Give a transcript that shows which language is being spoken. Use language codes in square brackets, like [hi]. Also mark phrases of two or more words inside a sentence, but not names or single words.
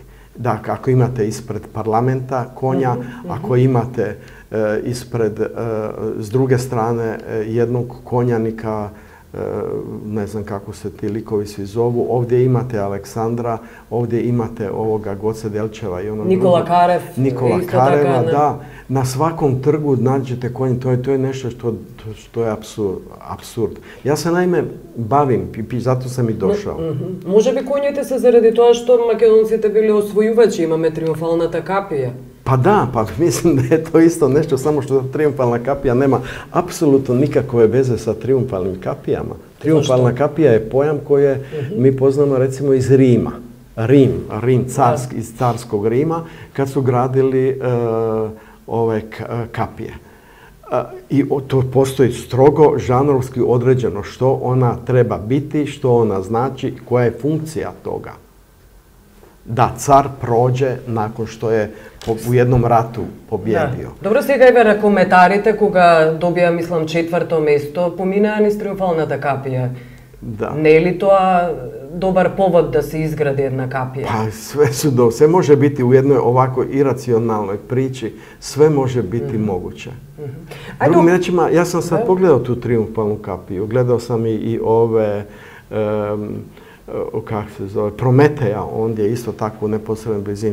[hr] Dakle, ako imate ispred parlamenta konja, ako imate ispred, s druge strane, jednog konjanika, ne znam kako se ti likovi svi zovu, ovdje imate Aleksandra, ovdje imate ovoga Goce Delčeva i Nikola Karev. Nikola Kareva, da. Na svakom trgu nađete konje, to je nešto što je apsurd. Ja se naime bavim, zato sam i došao. [mk] Може би конјите се заради тоа што македонците били освојувачи, имаме триумфалната капија. [hr] Pa da, pa mislim da je to isto nešto, samo što triumfalna kapija nema apsolutno nikakve veze sa triumfalnim kapijama. Triumfalna kapija je pojam koje mi poznamo recimo iz Rima. Rim, iz carskog Rima, kad su gradili ove kapije. I to postoji strogo žanrovski određeno što ona treba biti, što ona znači, koja je funkcija toga. Da car prođe nakon što je u jednom ratu pobjedio. Dobro, [mk] сега еве коментарите кога добија, мислам, 4-то место, поминаа низ триумфалната капија. [hr] Da. [mk] Не е ли тоа добар повод да се изгради една капија? [hr] Pa sve može biti u jednoj ovako iracionalnoj priči, sve može biti moguće. Drugim rečima, ja sam sad pogledao tu triumfalnu kapiju, gledao sam i ove kako se zove, Prometeja, ondje je isto tako u neposrednoj blizini.